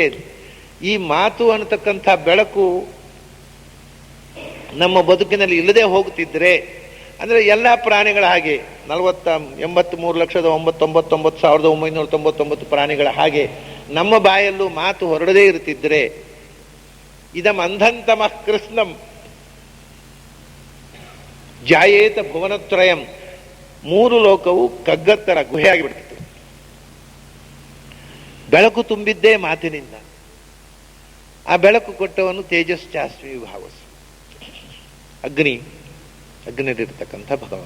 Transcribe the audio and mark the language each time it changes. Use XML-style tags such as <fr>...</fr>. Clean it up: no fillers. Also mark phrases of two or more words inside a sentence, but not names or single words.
<kn>ಈ ಮಾತು ಅನ್ನತಕ್ಕಂಥ ಬೆಳಕು ನಮ್ಮ ಬದುಕಿನಲ್ಲಿ ಇಲ್ಲದೆ ಹೋಗುತ್ತಿದ್ರೆ, ಅಂದರೆ ಎಲ್ಲ ಪ್ರಾಣಿಗಳ ಹಾಗೆ 83,99,999 ಪ್ರಾಣಿಗಳ ಹಾಗೆ ನಮ್ಮ ಬಾಯಲ್ಲೂ ಮಾತು ಹೊರಡದೇ ಇರುತ್ತಿದ್ರೆ,</kn> <sa>ಇದಂ ಅಂಧಂತಮಃ ಕೃಷ್ಣಂ ಜಾಯೇತ ಭುವನತ್ರಯಂ.</sa> <kn>3 ಲೋಕವು ಕಗ್ಗತ್ತರ ಗುಹೆಯಾಗಿ ಬಿಡ್ತಿತ್ತು. ಬೆಳಕು ತುಂಬಿದ್ದೇ ಮಾತಿನಿಂದ. ಆ ಬೆಳಕು ಕೊಟ್ಟವನು</kn> <sa>ತೇಜಶ್ಚಾಸ್ಮಿ ವಿಭಾವಸ್,</sa> <kn>ಅಗ್ನಿಯಲ್ಲಿರ್ತಕ್ಕಂಥ ಭಗವಂತ.</kn>